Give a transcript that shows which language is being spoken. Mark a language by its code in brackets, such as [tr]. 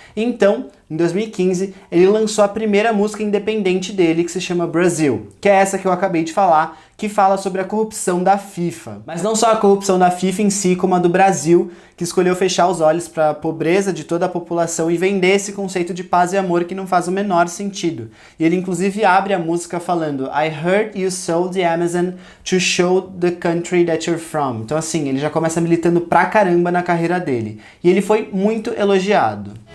[pt] Então, em 2015, ele lançou a primeira música independente dele, que se chama Brazil, que é essa que eu acabei de falar, que fala sobre a corrupção da FIFA. Mas não só a corrupção da FIFA em si, como a do Brasil, que escolheu fechar os olhos para a pobreza de toda a população e vender esse conceito de paz e amor que não faz o menor sentido. E ele inclusive abre a música falando [en] I heard you sold the Amazon to show the country that you're from. [pt] Então assim, ele já começa militando pra caramba na carreira dele. E ele foi muito elogiado.